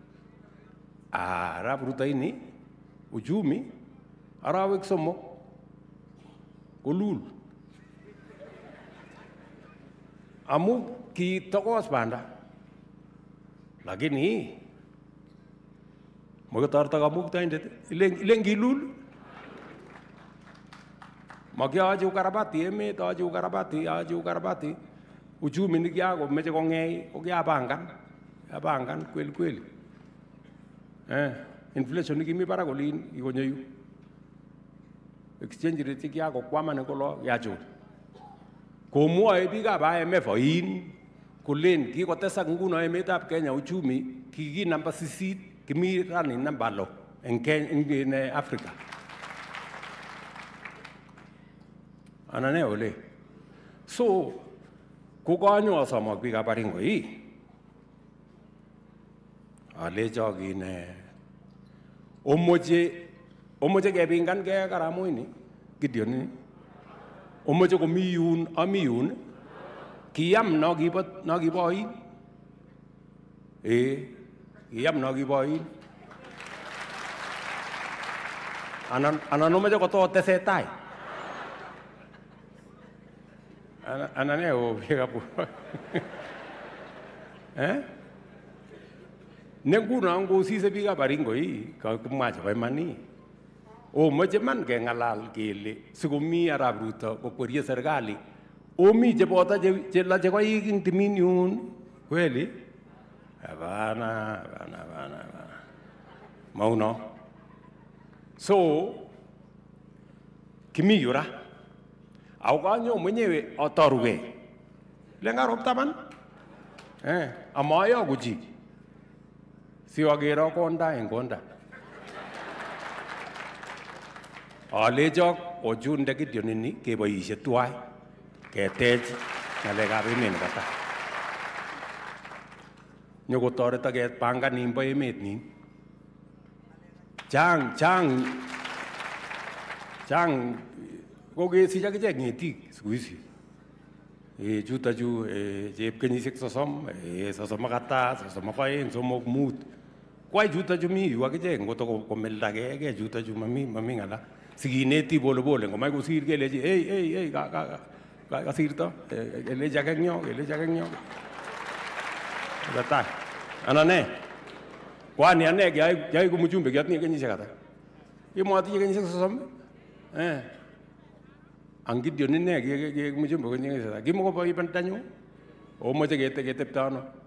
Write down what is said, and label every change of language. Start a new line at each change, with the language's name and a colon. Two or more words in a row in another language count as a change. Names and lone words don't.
Kalenjin: Arap Rutoini uchumi arawek 3 kolul amu kitokos banda lakini mokotorto kamuktaindet ilen kilul makiyoche ukarabati emet ache
Swahili: ukarabati uchumi
Kalenjin: nikiakomeche kong'ei ko kiapangan kweli inflation nikimi barak olin ikonyo yu
English: exchange rate
Kalenjin: kiakokwaman eng kolo kiachul komwoe biikab IMF oin kolen kikotesak nguno emetab Kenya uchumi kiki namba 8 kimi rani namba 6 eng Africa anane ole so kokanyo asom ak biikab Baringo alecho omoche kepingan ke Karamoini Gideon omoche komi yun ami yun kiyam no kibo oin kiyam no kibo oin anan omoche kototesetai anan biikab ne nguno ngosise biikab Baringo kakimwa chebo iman omoche man keng'alal kele sikomi Arap Ruto kokwerie serikali omi cheboto chelache koik eng timin yun
Swahili: kweli hapana
Kalenjin: mauno so kimi yura au kanyo mwenyewe atorugei lengarop taban amayoku chi siwakero konda eng konda alecho ochunde Gideon ini keboisie tuwai ketech ng'alekab emet nebo tai nyokotoreto kepangan nimbo emet nin chang kokesich akichek ng'etik
Swahili: siku hizi
Kalenjin: chutachu chep kenyisiek 30 32 33 5 kwai chutachu mi yu akichek ngoto komeldagei chutachu mami ng'ala sikineti polepole ngomach kosir kelechi hey kasirto kelechi ake eng yo batai anane kwani ane kyai ko mjumbe kyatinye kenyisiek ata kimotinye kenyisiek 30 ang Gideon ine ke mjumbe kenyisiek ata kimokobo ibantanyu omoche ketepto ano?